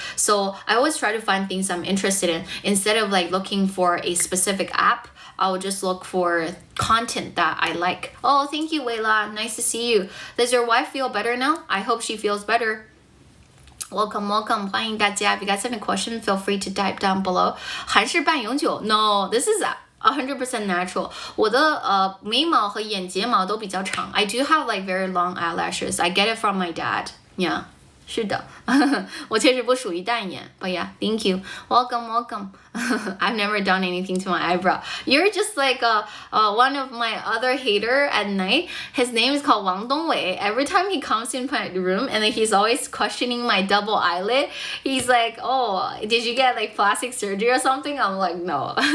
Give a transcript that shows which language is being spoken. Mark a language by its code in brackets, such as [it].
[en] So I always try to find things I'm interested in instead of like looking for a specific app. I will just look for content that I like. Oh, thank you, Weila. Nice to see you. Does your wife feel better now? I hope she feels better. Welcome, welcome. [zh] 欢迎大家. [en] If you guys have any question, feel free to type down below. [zh] 韩式半永久? [en] No, this is 100% natural. [zh] 我的眉毛和眼睫毛都比较长. [en] I do have like very long eyelashes. I get it from my dad. Yeah. [zh] 是的，我确实不属于淡颜 [en] but yeah, thank you. Welcome, welcome. I've never done anything to my eyebrow. You're just like one of my other hater at night. His name is called Wang Dongwei. Every time he comes in my room and then he's always questioning my double eyelid. He's like, oh, did you get like plastic surgery or something? I'm like, no.